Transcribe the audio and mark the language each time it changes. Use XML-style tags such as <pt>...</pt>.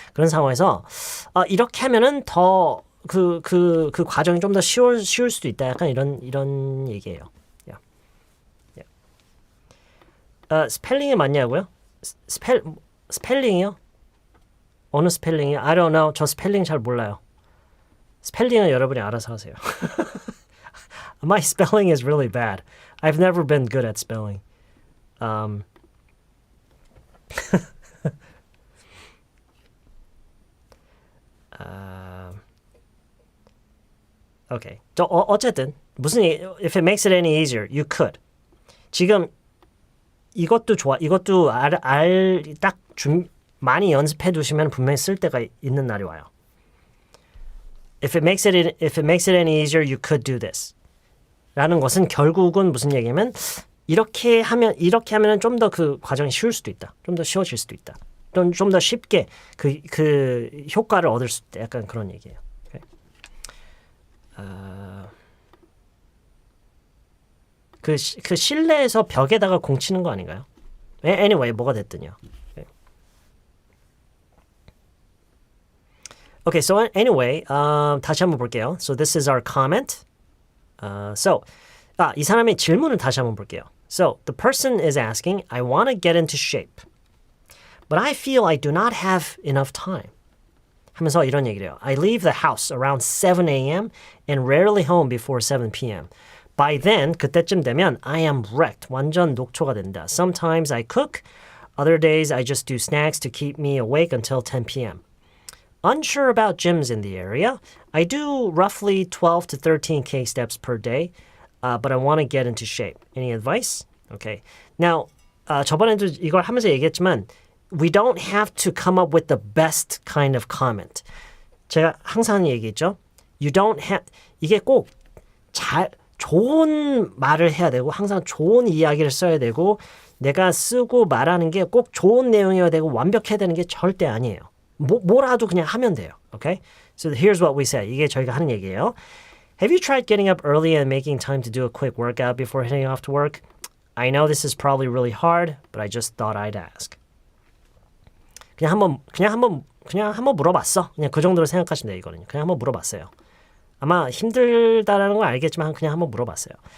<ko>그런 상황에서 이렇게 하면은 더 그 과정이 좀 더 쉬울 수도 있다. 약간 이런 얘기예요. Yeah. Yeah. 스펠링이 맞냐고요? 스펠링이요? 어느 스펠링이요?</ko> <en>I don't know.</en> <ko>저 스펠링 잘 몰라요. 스펠링은 여러분이 알아서 하세요.</ko> <en>My spelling is really bad. I've never been good at spelling. Okay.</en> <ko>어쨌든 무슨</ko> <en>if it makes it any easier, you could.</en> <ko>지금 이것도 좋아. 이것도 딱 많이 연습해 두시면 분명히 쓸 때가 있는 날이 와요.</ko> <en>If it makes it any easier, you could do this.</en> <ko>라는 것은 결국은 무슨 얘기냐면 이렇게 하면은 좀 더 그 과정이 쉬울 수도 있다. 좀 더 쉬워질 수도 있다. 좀 더 쉽게 그 효과를 얻을 수 있다. 약간 그런 얘기예요. Okay? 그 실내에서 벽에다가 공 치는 거 아닌가요?</ko> <en>Anyway,</en> <ko>뭐가 됐든요.</ko> <en>Okay, so anyway,</en> <ko>다시 한번 볼게요.</ko> <en>So this is our comment.</en> <ko>이 사람의 질문을 다시 한번 볼게요.</ko> <en>So the person is asking, I want to get into shape, but I feel I do not have enough time.</en> <ko>하면서 이런 얘기를 해요.</ko> <en>I leave the house around 7 a.m. and rarely home before 7 p.m. By then,</en> <ko>그때쯤 되면</ko> <en>I am wrecked.</en> <ko>완전 녹초가 된다.</ko> <en>Sometimes I cook. Other days I just do snacks to keep me awake until 10 p.m. Unsure about gyms in the area. I do roughly 12 to 13K steps per day, but I want to get into shape. Any advice? Okay. Now,</en> <ko>저번에도 이걸 하면서 얘기했지만</ko> <en>we don't have to come up with the best kind of comment.</en> <ko>제가 항상 얘기했죠.</ko> <en>You don't have</en> <ko>이게 꼭 좋은 말을 해야 되고 항상 좋은 이야기를 써야 되고 내가 쓰고 말하는 게 꼭 좋은 내용이어야 되고 완벽해야 되는 게 절대 아니에요. 뭐라도 그냥 하면 돼요.</ko> <en>Okay? So here's what we say.</en> <ko>이게 저희가 하는 얘기예요.</ko> <en>Have you tried getting up early and making time to do a quick workout before heading off to work? I know this is probably really hard, but I just thought I'd ask.</en> <ko>그냥 한번 물어봤어. 그냥 그 정도로 생각하시면 돼요, 이거는. 그냥 한번 물어봤어요. 아마 힘들다라는 걸 알겠지만 그냥 한번 물어봤어요.</ko>